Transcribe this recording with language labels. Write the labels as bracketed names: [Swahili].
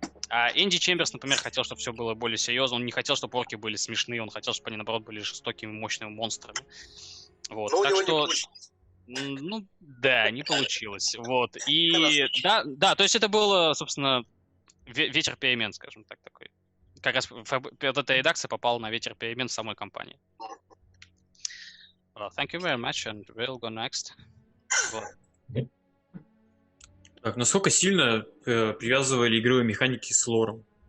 [Russian] А Энди Чемберс, например, хотел, чтобы все было более серьезно. Он не хотел, чтобы орки были смешные, он хотел, чтобы они, наоборот, были жестокими, мощными монстрами. Вот. Но у Так него что... не получилось. Ну, да, не получилось. Вот. И да, то есть это было, собственно, ветер перемен, скажем так, такой. Как раз вот эта редакция попала на ветер перемен в самой компании. [English] Thank you very much, and we'll go next. [Russian] Вот. Так, насколько сильно привязывали игровые механики с лором?